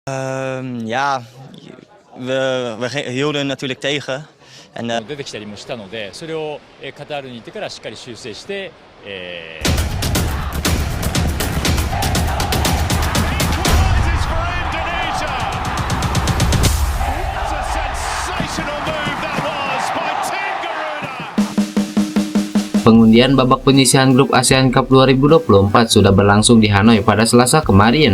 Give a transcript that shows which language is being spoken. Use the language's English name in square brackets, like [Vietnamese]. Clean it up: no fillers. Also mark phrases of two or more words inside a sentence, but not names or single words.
[Dutch] Ja, we hielden natuurlijk tegen. En [Japanese] 出てきたりもしたので、それをカタールに行ってからしっかり修正して、 [Indonesian] Pengundian babak penyisihan grup ASEAN Cup 2024 sudah berlangsung di Hanoi pada Selasa kemarin.